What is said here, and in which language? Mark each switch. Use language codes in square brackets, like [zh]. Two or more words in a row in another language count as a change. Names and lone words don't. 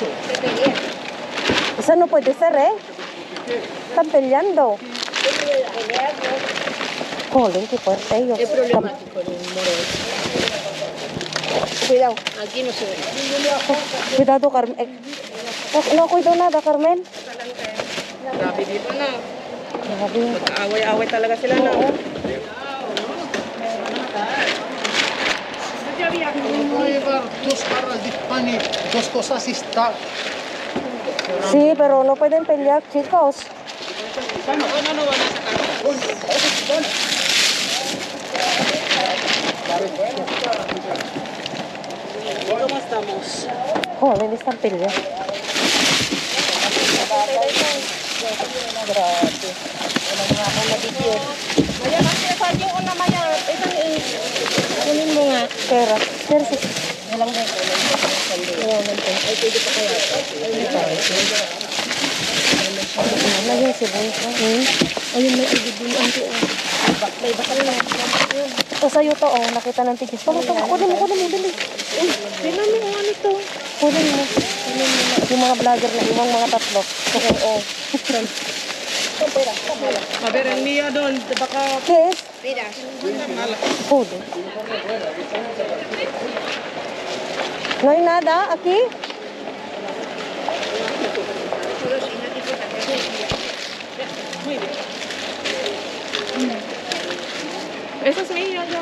[es] Eso no puede ser, ¿eh? Están peleando. Joder, qué fuerte ellos. Es problemático el moro. Cuidado. Aquí no se ve. Cuidado, Carmen. No cuido nada, Carmen. [tl] Rapidito na. Grabe. Away talaga sila na. [es] Voy a llevar 2 barras de pan y 2 cosas y está. Sí, pero no pueden pelear, chicos. No van a sacar. ¿Cómo estamos? Joder, están peleando. [tl] Maya, kasi sa yung una maya, isang kunin mo nga. Pera. Pera si... Walang dito. Ay, pwede pa kaya. Ano yung sibuyas? Ayun, may albibunan ko. May bakal na. O sa'yo to, oh. Nakita ng tigis. Kunin mo, dali. Tingnan mo kung ano ito. Kunin mo. Yung mga vlogger na, yung mga tatlo. Okay, oh. [es] A ver, el mío [tl] doon, baka... [es] ¿Qué es? Mira. Joder. ¿No hay nada aquí? Muy bien. Eso es mío, yo.